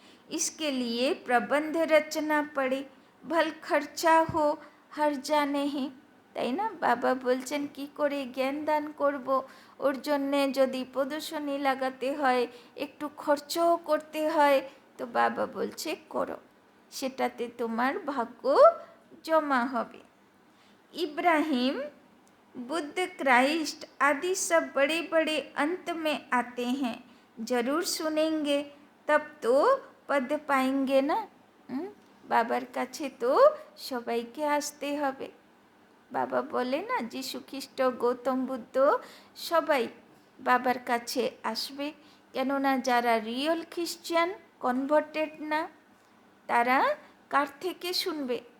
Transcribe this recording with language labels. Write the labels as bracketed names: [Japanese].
[Hindi] इसके लिए प्रबंध रचना पड़े, भल खर्चा हो হারজা নেহি, [Bangla] তাই না? বাবা বলছেন কি করে জ্ঞান দান করব, ওর জন্যে যদি প্রদর্শনী লাগাতে হয়, একটু খরচও করতে হয়, তো বাবা বলছে করো, সেটাতে তোমার ভাগ্য জমা হবে। [Hindi] इब्राहिम, बुद्ध, क्राइस्ट आदि सब बड़े बड़े अंत में आते हैं, ज़रूर सुनेंगे, तब तो पद पाएंगे ना। [Bangla] বাবার কাছে তো সবাইকে আসতে হবে। বাবা বলে না, যীশু খ্রিস্ট, গৌতম বুদ্ধ সবাই বাবার কাছে আসবে। কেননা যারা রিয়েল খ্রিশ্চান, কনভার্টেড না, তারা কার থেকে শুনবে?